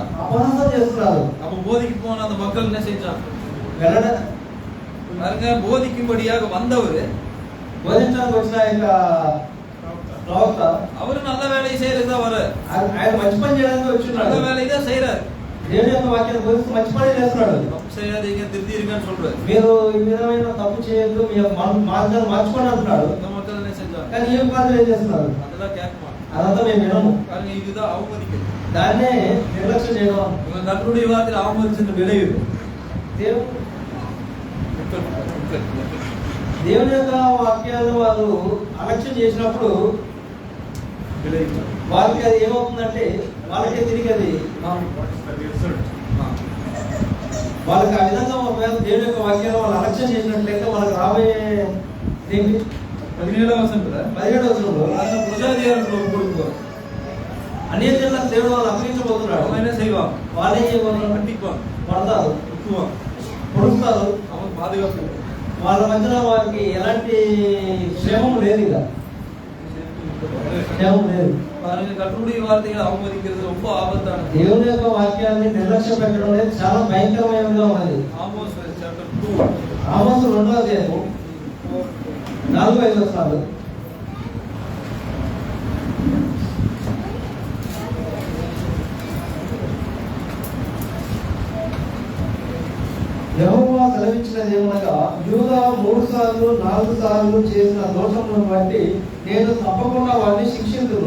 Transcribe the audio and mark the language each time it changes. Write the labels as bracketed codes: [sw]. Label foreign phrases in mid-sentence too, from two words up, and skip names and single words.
[te] అపహాసం చేస్తున్నారు. [ta] அப்ப போதிக்கு போன அந்த மக்கள் என்ன செஞ்சாங்க? [te] వెళ్ళడ [ta] பாருங்க, போதிக்கும்படியாக வந்தவர் [te] బోధించడానికి వచ్చిన యొక్క ప్రవక్త [ta] அவரு நல்ல வேலையை செய்யறதுக்கு தான் வர, [te] ఆయన మంచి పని చేయడానికి [ta] நல்ல [te] వచ్చిన్నాడు. [ta] வேலையை தான் செய்யறாரு. [te] దేవుని యొక్క వాక్యాన్ని బోధిస్తూ మంచి పని చేస్తున్నాడు. [ta] தப்பு செய்யாதீங்க, திருத்திருங்கன்னு சொல்றாரு. [te] మీరు ఈ విధమైన తప్పు చేయొద్దు, మీ యొక్క మార్గాన్ని మార్చుకోండి అంటున్నాడు. [ta] இந்த மக்கள் என்ன செஞ்சாங்க? [te] కానీ ఏం పాత్ర ఏం చేస్తున్నారు? [ta] அதெல்லாம் கேட்க மாட்டோம். [te] అదంతా మేము వినము. [ta] కానీ இதுதான் அவமதிக்கிறது. [te] దాన్నే నిర్లక్ష్యం చేయడం. [ta] இவங்க கர்த்தருடைய வார்த்தையில் அவமதிச்சது விளைவு. [te] దేవుని యొక్క వాక్యాలను వాళ్ళు అలక్ష్యం చేసినప్పుడు వాళ్ళకి అది ఏమవుతుందంటే వాళ్ళకే తిరిగి అది వాళ్ళకి ఆ విధంగా ఒకవేళ దేవుని యొక్క వాక్యాలు వాళ్ళు అలక్ష్యం చేసినట్లయితే వాళ్ళకి రాబోయే 17వ వచనంలో అన్య జనులకు దేవుడు వాళ్ళు అప్పగించబోతున్నాడు. వాళ్ళే పడతారు, పొడుస్తారు, వాళ్ళ మధ్యన వారికి ఎలాంటి క్షేమం లేదు. ఇక క్షేమం లేదు. [ta] கர்த்தருடைய வார்த்தைகளை அவமதிக்கிறது ரொம்ப ஆபத்தான. [te] దేవుని యొక్క వాక్యాన్ని నిర్లక్ష్యం పెట్టడం అనేది చాలా భయంకరమైనదిగా ఉన్నది. ఆమోస్ చాప్టర్ 2 ఆమోసు 2వ అధ్యాయం 4-5 వచనాలు. యెహోవా సెలవిచ్చినది ఏమనగా, యూదా 3 సార్లు 4 సార్లు చేసిన దోషములను బట్టి నేను తప్పకుండా వారిని శిక్షించును.